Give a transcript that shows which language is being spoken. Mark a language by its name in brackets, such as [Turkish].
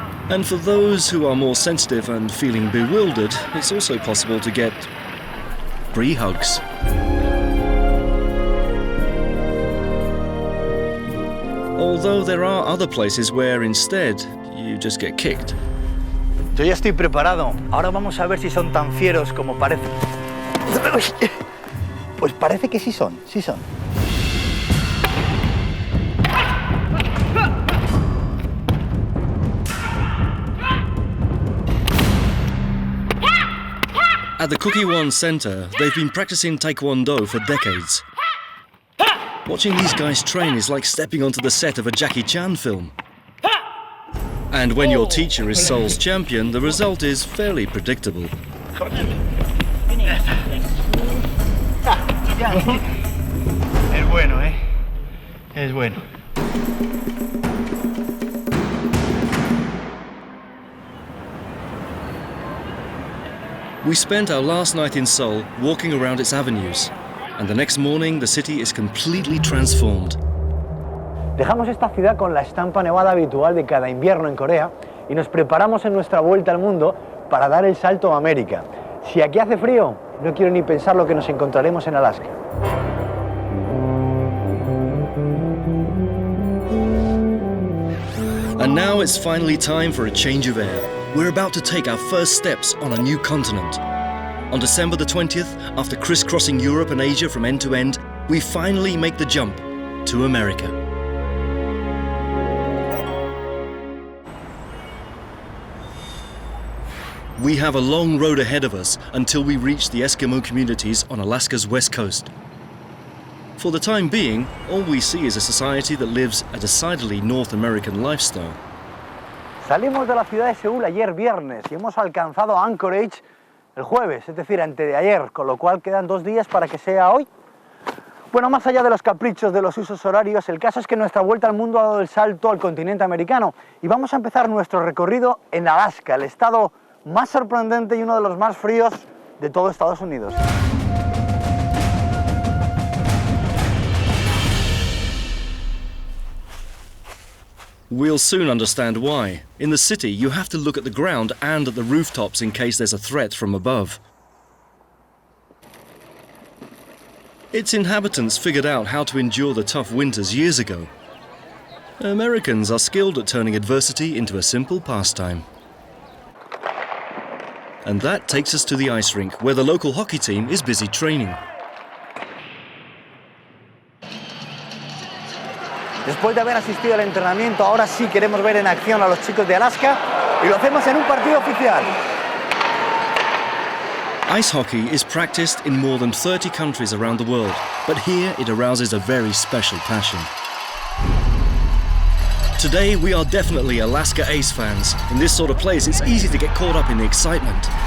[English] And for those who are more sensitive and feeling bewildered, it's also possible to get free hugs. Although there are other places where instead you just get kicked. [Spanish] Yo ya estoy preparado. Ahora vamos a ver si son tan fieros como parecen. Pues parece que sí son, sí son. [English] At the Kukkiwon Center, they've been practicing Taekwondo for decades. Watching these guys train is like stepping onto the set of a Jackie Chan film. And when your teacher is Seoul's champion, the result is fairly predictable. [Spanish] Es bueno, ¿eh? Es bueno. [English] We spent our last night in Seoul walking around its avenues. and the next morning the city is completely transformed. [Spanish] Dejamos esta ciudad con la estampa nevada habitual de cada invierno en Corea y nos preparamos en nuestra vuelta al mundo para dar el salto a América. Si aquí hace frío, no quiero ni pensar lo que nos encontraremos en Alaska. [English] And now it's finally time for a change of air. We're about to take our first steps on a new continent. On December the 20th, after crisscrossing Europe and Asia from end to end, we finally make the jump to America. We have a long road ahead of us until we reach the Eskimo communities on Alaska's west coast. For the time being, all we see is a society that lives a decidedly North American lifestyle. [Spanish] Salimos de la ciudad de Seúl ayer viernes y hemos alcanzado Anchorage el jueves, es decir, antes de ayer, con lo cual quedan 2 días para que sea hoy. Bueno, más allá de los caprichos de los usos horarios, el caso es que nuestra vuelta al mundo ha dado el salto al continente americano y vamos a empezar nuestro recorrido en Alaska, el estado más sorprendente y uno de los más fríos de todo Estados Unidos. [English] We'll soon understand why. In the city, you have to look at the ground and at the rooftops in case there's a threat from above. Its inhabitants figured out how to endure the tough winters years ago. Americans are skilled at turning adversity into a simple pastime. And that takes us to the ice rink, where the local hockey team is busy training. [Spanish] Después de haber asistido al entrenamiento, ahora sí queremos ver en acción a los chicos de Alaska y lo hacemos en un partido oficial. [English] Ice hockey is practiced in more than 30 countries around the world, but here it arouses a very special passion. Today we are definitely Alaska Ace fans. In this sort of place, it's easy to get caught up in the excitement.